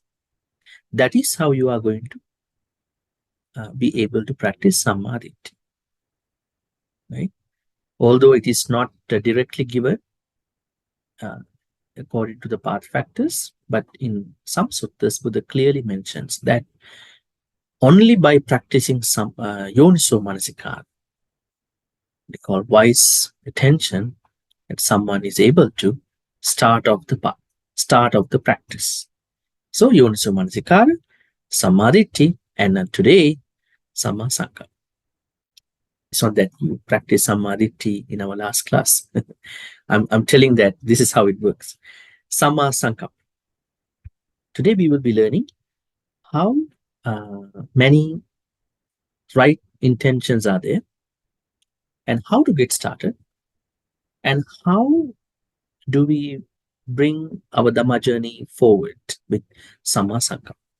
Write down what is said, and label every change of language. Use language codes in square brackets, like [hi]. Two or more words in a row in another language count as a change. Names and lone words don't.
[en] That is how you are going to be able to practice Samadhi. Right? Although it is not directly given, according to the path factors, but in some suttas, Buddha clearly mentions that only by practicing some [pi] yoniso manasikara, [en] they call wise attention, that someone is able to start off the path, start off the practice. [pi] So yoniso manasikara, samadhi, [en] and today [pi] samma sankappa. [en] It's not that you practice samadhi in our last class. I'm telling that this is how it works. [pi] Samma sankappa. [en] Today we will be learning how many right intentions are there, and how to get started, and how do we bring our Dhamma journey forward with [pi] Samma Sankappa.